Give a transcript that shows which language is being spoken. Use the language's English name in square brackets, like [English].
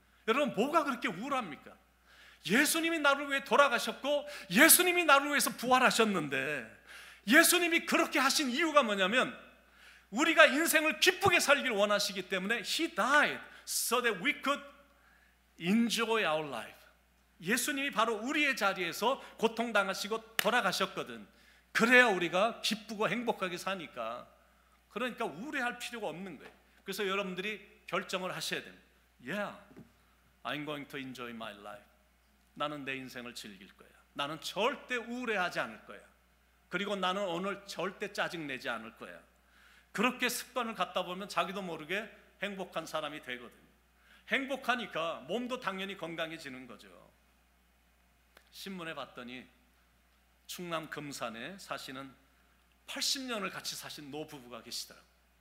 [Korean] 여러분 뭐가 그렇게 우울합니까? 예수님이 나를 위해 돌아가셨고 예수님이 나를 위해서 부활하셨는데 예수님이 그렇게 하신 이유가 뭐냐면 우리가 인생을 기쁘게 살기를 원하시기 때문에 [English] He died so that we could enjoy our life. [Korean] 예수님이 바로 우리의 자리에서 고통당하시고 돌아가셨거든. 그래야 우리가 기쁘고 행복하게 사니까. 그러니까 우울해할 필요가 없는 거예요. 그래서 여러분들이 결정을 하셔야 됩니다. [English] Yeah, I'm going to enjoy my life. [Korean] 나는 내 인생을 즐길 거야. 나는 절대 우울해하지 않을 거야. 그리고 나는 오늘 절대 짜증내지 않을 거야. 그렇게 습관을 갖다 보면 자기도 모르게 행복한 사람이 되거든요. 행복하니까 몸도 당연히 건강해지는 거죠. 신문에 봤더니 충남 금산에 사시는 80년을 같이 사신 노부부가 계시더라고요.